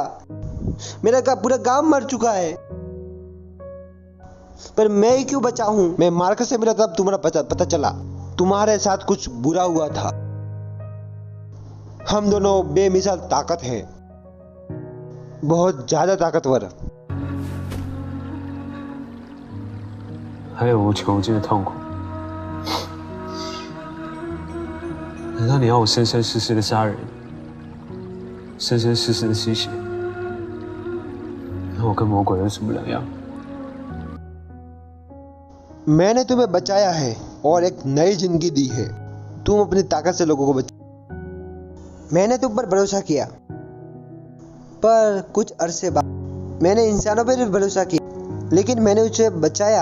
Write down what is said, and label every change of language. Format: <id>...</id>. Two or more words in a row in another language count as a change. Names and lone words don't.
<hi>मेरा पूरा गांव मर चुका है, पर मैं ही क्यों बचा हूं? मैं मार्कस से मिला तब तुम्हारा पता चला तुम्हारे साथ कुछ बुरा हुआ था। हम दोनों बेमिसाल ताकत हैं, बहुत ज्यादा ताकतवर।</hi> <zh>还有无穷尽的痛苦。难道你要我生生世世的杀人，生生世世的吸血？那我跟魔鬼有什么两样？</zh> <hi>मैंने तुम्हें बचाया है और एक नई जिंदगी दी है। तुम अपनी ताकत से लोगों को बचा। मैंने तुम पर भरोसा किया, पर कुछ अरसे बाद मैंने इंसानों पर भी भरोसा किया, लेकिन मैंने उसे बचाया।</hi>